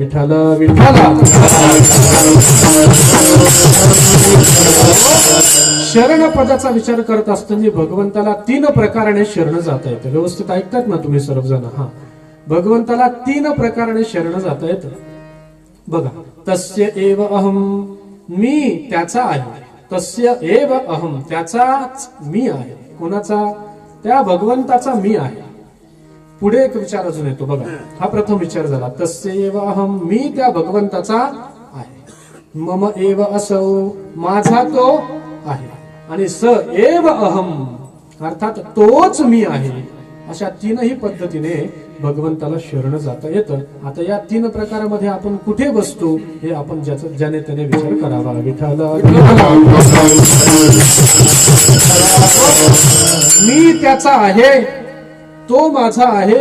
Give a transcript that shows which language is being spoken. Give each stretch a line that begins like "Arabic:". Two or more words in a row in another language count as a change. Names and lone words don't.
Marathi: विठाल विठाला. शरण पदाचा विचार करत असताना भगवंताला 3 प्रकाराने शरण जाता येतं. व्यवस्थित ऐकतात ना तुम्ही सर्वजण? हा, भगवंताला 3 प्रकाराने शरण जाता येतं. बघा,
Sanskrit: तस्य एव अहम,
Marathi: मी त्याचा आहे.
Sanskrit: तस्य एव अहम,
Marathi: त्याचाच मी आहे. कोणाचा? त्या भगवंताचा मी आहे. पुढे एक विचार अजून येतो. बघा, हा प्रथम विचार झाला.
Sanskrit: तस्य एव अहम,
Marathi: मी त्या भगवंताचा आहे.
Sanskrit: मम एव असौ,
Marathi: माझा तो आहे. आणि
Sanskrit: स एव अहम,
Marathi: अर्थात तोच मी आहे. अशा 3ही पद्धतीने भगवंताला शरण जाता येतं. आता या 3 प्रकारामध्ये आपण कुठे बसतो हे आपण ज्याने त्याने विचार करावा. विठाल मी त्याचा आहे, तो माझा आहे.